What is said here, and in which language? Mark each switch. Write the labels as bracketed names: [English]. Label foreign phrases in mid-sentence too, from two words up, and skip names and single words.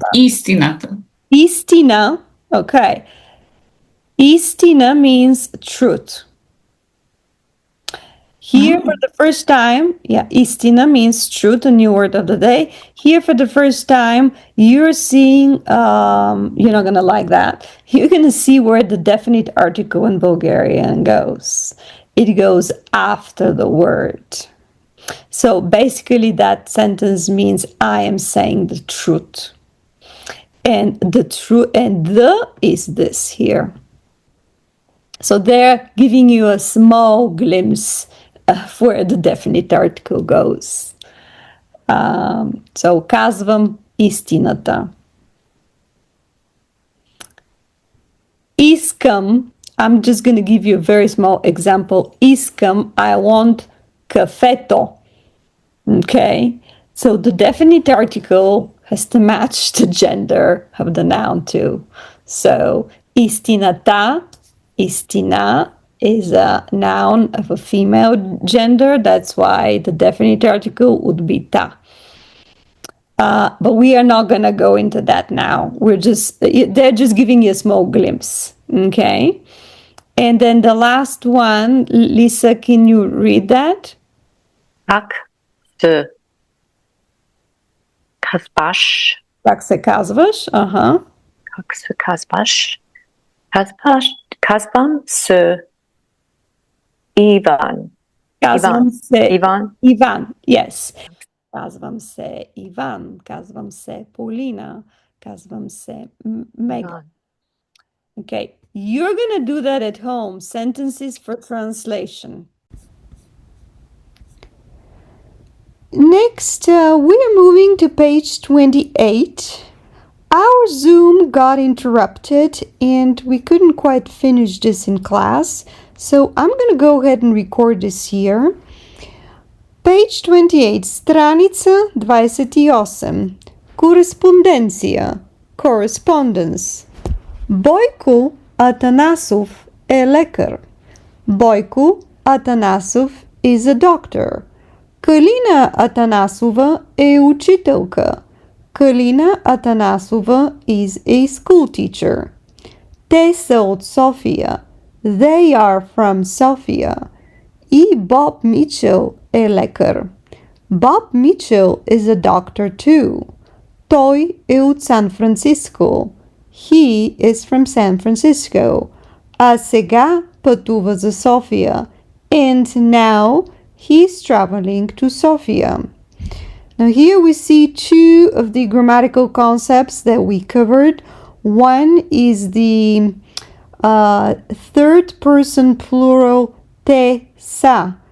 [Bulgarian] Истината. [English] Истина, okay. Истина means truth. Here for the first time, истина means truth, a new word of the day. Here for the first time, you're seeing, you're not going to like that. You're going to see where the definite article in Bulgarian goes. It goes after the word. So basically that sentence means I am saying the truth. And the truth, and the is this here. So they're giving you a small glimpse of where the definite article goes. [Bulgarian] So казвам истината. Искам, [English] I'm just going to give you a very small example. [Bulgarian] Искам, [English] I want [Bulgarian] кафето. [English] Okay, so the definite article has to match the gender of the noun too. So [Bulgarian] истината, истина [English] is a noun of a female gender. That's why the definite article would be ta. But we are not going to go into that now. They're just giving you a small glimpse. Okay. And then the last one, Lisa, can you read that? [Bulgarian] Как се казваш? Как се казваш? Как се казваш? Казвам се Ivan. Казвам се Ivan. [English] Ivan, yes. [Bulgarian] Казвам се Иван. Казвам се Полина. Казвам се Megan. [English] Okay, you're gonna do that at home. Sentences for translation. Next, we are moving to page 28. Our Zoom got interrupted and we couldn't quite finish this in class, so I'm going to go ahead and record this here. Page 28, [Bulgarian] страница 28. Кореспонденция, correspondence. Бойко Атанасов е лекар. [English] Бойко Атанасов is a doctor. [Bulgarian] Калина Атанасова е учителка. [English] Kalina Atanasova is a school teacher. [Bulgarian] Те са от София. [English] They are from Sofia. [Bulgarian] И Bob Mitchell е лекар. [English] Bob Mitchell is a doctor too. [Bulgarian] Той е от Сан Франциско. [English] He is from San Francisco. [Bulgarian] А сега пътува за София. [English] And now he's traveling to Sofia. Now here we see two of the grammatical concepts that we covered. One is the third person plural [Bulgarian] те са.